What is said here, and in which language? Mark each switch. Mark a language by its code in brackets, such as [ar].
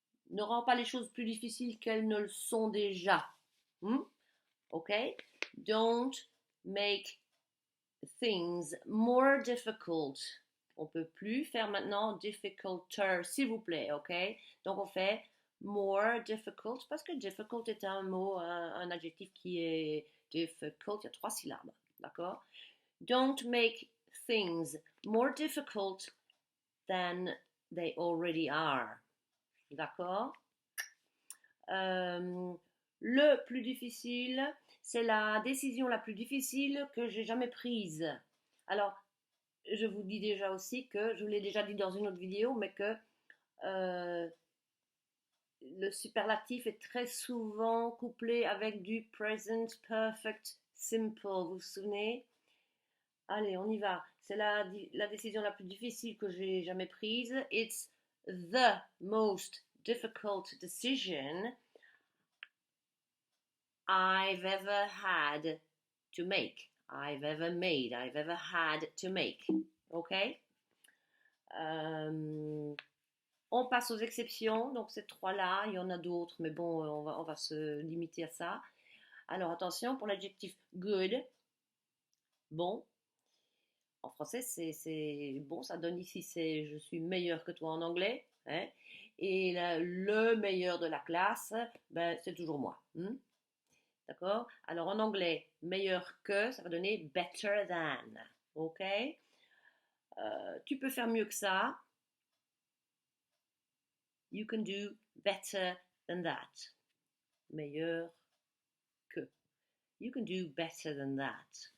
[fr] Ne rend pas les choses plus difficiles qu'elles ne le sont déjà. Ok? [en] Don't make things more difficult. [fr] On peut plus faire maintenant difficulter, s'il vous plaît, ok? Donc on fait [en] more difficult [fr] parce que difficult est un mot, un adjectif qui est difficult, il y a 3 syllabes, d'accord? [en] Don't make things more difficult than they already are, [fr] d'accord? Le plus difficile, c'est la décision la plus difficile que j'ai jamais prise. Alors, je vous dis déjà aussi que, je vous l'ai déjà dit dans une autre vidéo, mais que le superlatif est très souvent couplé avec du present perfect simple. Vous vous souvenez? Allez, on y va. C'est la décision la plus difficile que j'ai jamais prise. [en] It's the most difficult decision I've ever had to make. I've ever made. I've ever had to make. OK? [fr] On passe aux exceptions. Donc, ces trois-là, il y en a d'autres, mais bon, on va se limiter à ça. Alors, attention, pour l'adjectif good, bon. En français, c'est bon, ça donne ici, c'est je suis meilleur que toi en anglais. Hein? Et là, le meilleur de la classe, ben, c'est toujours moi. D'accord? Alors en anglais, meilleur que, ça va donner [en] better than. [fr] Ok? Tu peux faire mieux que ça. [en] You can do better than that. [fr] Meilleur que. [en] You can do better than that.